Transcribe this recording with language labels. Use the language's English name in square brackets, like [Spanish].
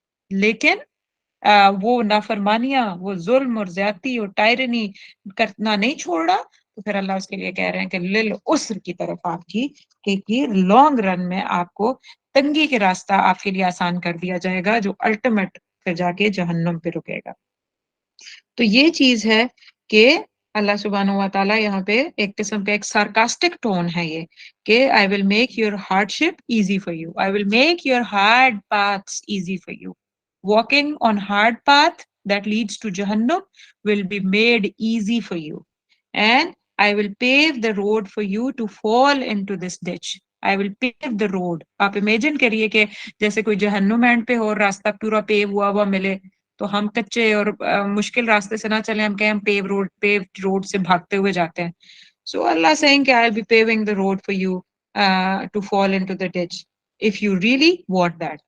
[Urdu] لیکن وہ نافرمانیاں، وہ ظلم اور زیادتی اور ٹائرنی کرنا نہیں چھوڑ رہا، تو پھر اللہ اس کے لیے کہہ رہے ہیں کہ للعسر کی طرف آپ کی، کہ لانگ رن میں آپ کو تنگی کے راستہ آپ کے لیے آسان کر دیا جائے گا، جو الٹیمیٹ پھر جا کے جہنم پہ رکے گا۔ تو یہ چیز ہے کہ اللہ سبحانہ و تعالیٰ یہاں پہ ایک قسم کا ایک سارکاسٹک ٹون ہے یہ کہ [English] I will make your hardship easy for you. I will make your hard paths easy for you. Walking on hard path that leads to Jahannam will be made easy for you. And I will pave the road for you to fall into this ditch. I will pave the road. [Urdu] آپ imagine کریے کہ جیسے کوئی جہنم and پہ ہو، راستہ پورا پیو ہوا ملے، تو ہم کچے اور مشکل راستے سے نہ چلیں، ہم کہیں ہم پیو روڈ سے بھاگتے ہوئے جاتے ہیں۔ [English] So Allah saying [Urdu] کہ [English] I'll be paving the road for you to fall into the ditch if you really want that.